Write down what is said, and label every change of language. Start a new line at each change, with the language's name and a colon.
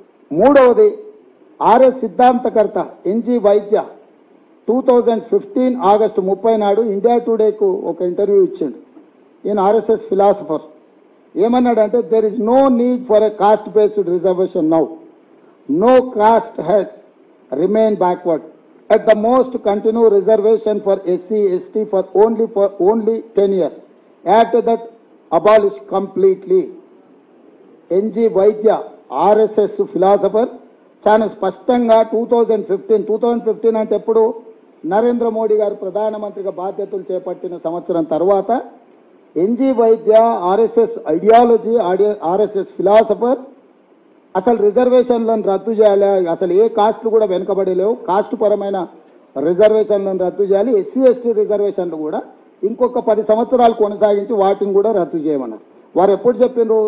Telugu: 3వది RS సిద్ధాంతకర్త NG వైద్య 2015 August 30 నాడు India టుడేకు ఒక ఇంటర్వ్యూ ఇచ్చిండు. ఈయన ఆర్ఎస్ఎస్ ఫిలాసఫర్. ఏమన్నాడంటే,
English: There is no need for a caste based reservation now. No caste has remain backward. At the most, continue reservation for SC, ST for only 10 years. After that, abolish completely.
Telugu: NG Vaidya, RSS philosopher, చాలా స్పష్టంగా 2015 అంటే ఎప్పుడు నరేంద్ర మోడీ గారు ప్రధానమంత్రిగా బాధ్యతలు చేపట్టిన సంవత్సరం తర్వాత ఎన్జీ వైద్య ఆర్ఎస్ఎస్ ఐడియాలజీ, ఆర్ఎస్ఎస్ ఫిలాసఫర్ అసలు రిజర్వేషన్లను రద్దు చేయాలి, అసలు ఏ కాస్ట్లు కూడా వెనుకబడలేవు, కాస్ట్ పరమైన రిజర్వేషన్లను రద్దు చేయాలి, ఎస్సీ ఎస్టీ రిజర్వేషన్లు కూడా ఇంకొక 10 సంవత్సరాలు కొనసాగించి వాటిని కూడా రద్దు చేయమన్నారు. వారు ఎప్పుడు చెప్పిండ్రు?